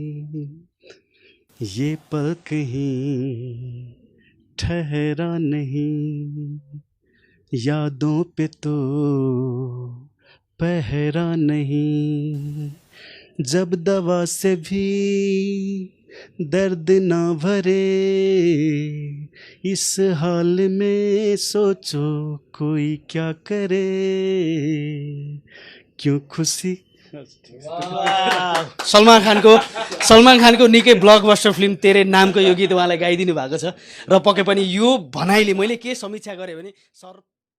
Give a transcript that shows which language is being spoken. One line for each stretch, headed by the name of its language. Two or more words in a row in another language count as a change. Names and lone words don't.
Hindi: ये पल कहीं ठहरा नहीं, यादों पे तो पहरा नहीं, जब दवा से भी दर्द ना भरे, इस हाल में सोचो कोई क्या करे, क्यों खुशी।
Nepali: सलमान खानको निकै ब्लकबस्टर फिल्म तेरे नामको यो गीत उहाँलाई गाइदिनु भएको छ। र पक्कै पनि यो भनाइले मैले के समीक्षा गरेँ भने सर